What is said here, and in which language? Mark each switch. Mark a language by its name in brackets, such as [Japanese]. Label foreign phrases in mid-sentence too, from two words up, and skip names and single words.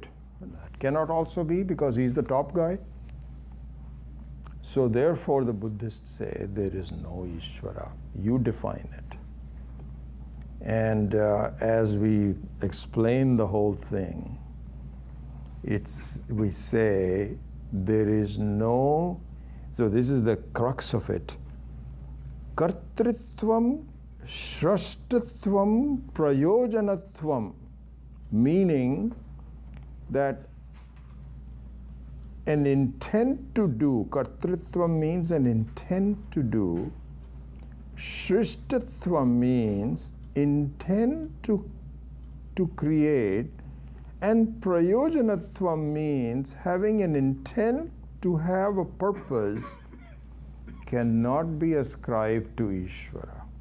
[English] That cannot also be, because he's the top guy. So therefore the Buddhists say there is no Ishvara. You define it. And as we explain the whole thing, we say there is no, so this is the crux of it. [Sanskrit] Kartritvam, shrashtatvam, prayojanatvam, [English] meaning that an intent to do, kartritvam means an intent to do, shrishtatvam means intent to create, and prayojanatvam means having an intent to have a purpose cannot be ascribed to Ishvara.